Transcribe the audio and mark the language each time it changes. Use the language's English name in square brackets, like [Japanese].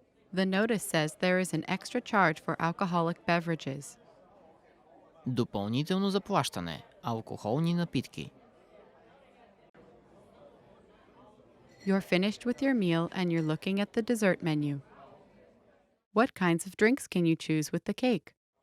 [English] The notice says there is an extra charge for alcoholic beverages. [Bulgarian] Допълнително заплащане – алкохолни напитки. [English] You're finished with your meal and you're looking at the dessert menu. What kinds of drinks can you choose with the cake?